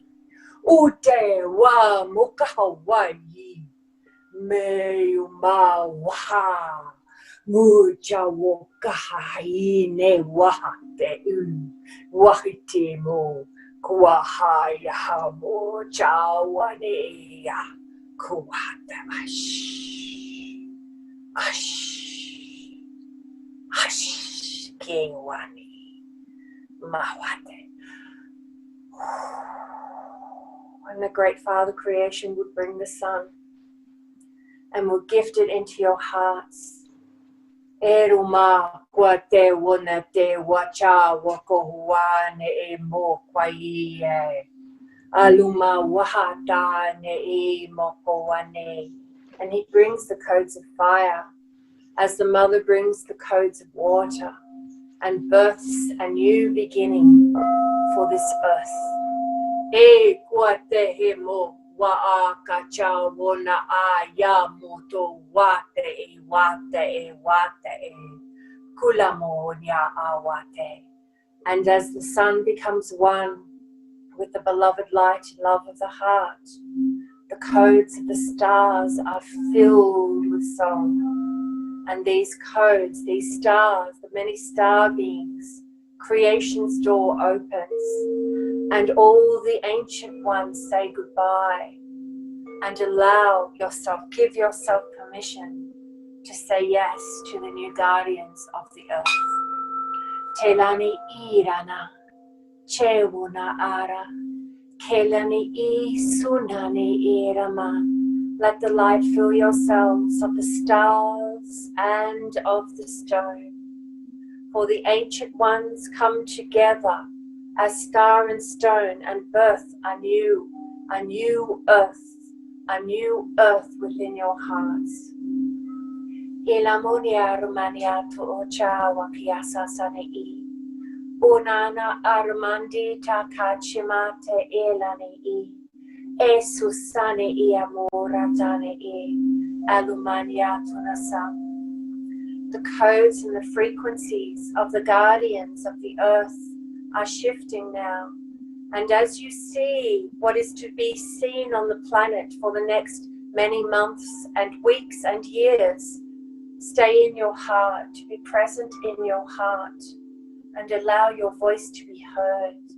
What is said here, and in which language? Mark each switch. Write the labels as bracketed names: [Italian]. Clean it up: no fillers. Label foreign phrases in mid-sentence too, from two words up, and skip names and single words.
[English] ute wa mukahawaii meyuma waha mucha wokahine wahate Wahitimo Kuahaya Hamo Chawaneya Kuata Ash Kewani Mawate. And the Great Father Creation would bring the sun and would gift it into your hearts. Eruma kwa te wana te wacha wakohuane e mo kwai e. Aluma wahata ne e mokowane. And he brings the codes of fire as the mother brings the codes of water and births a new beginning for this earth. E kwa te he mo wa a kacha wona a ya moto wate e kulamo nya awate. And as the sun becomes one with the beloved light and love of the heart, the codes of the stars are filled with song. And these codes, these stars, the many star beings, creation's door opens, and all the ancient ones say goodbye and allow yourself, give yourself permission to say yes to the new guardians of the earth. Telani irana, chewuna ara, kelani I sunani irama. Let the light fill yourselves of the stars and of the stone. For the ancient ones come together as star and stone and birth a new earth within your hearts. Ilamonia Romania to Ocha Wakiasa Sanei. Unana Armandi Takachimate Elani. Esusane Iamoratane Alumania Tunasa. The codes and the frequencies of the guardians of the earth are shifting now. And as you see what is to be seen on the planet for the next many months and weeks and years, stay in your heart, to be present in your heart, and allow your voice to be heard.